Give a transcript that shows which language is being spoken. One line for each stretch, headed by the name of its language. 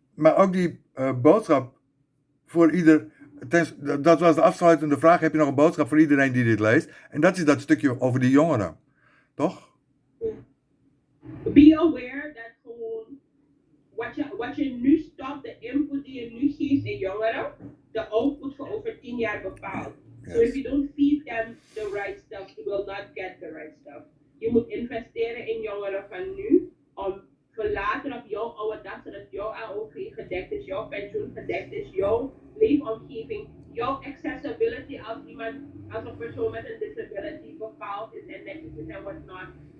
Dutch: Maar ook die boodschap voor ieder, dat was de afsluitende vraag, heb je nog een boodschap voor iedereen die dit leest? En dat is dat stukje over die jongeren, toch?
English: Be aware that
Dutch: gewoon wat je nu stopt, de input die je nu geeft in jongeren, de output voor over 10 jaar bepaalt.
English: So if Yes. you don't feed them the right stuff, you will not get the right stuff.
Dutch: Je moet investeren in jongeren van nu om voor later op jouw oude dag, zodat jouw AOV gedekt is, jouw pensioen gedekt is, jouw leefomgeving, jouw accessibility als iemand, als een persoon met een disability bepaald is en netjes is en whatnot.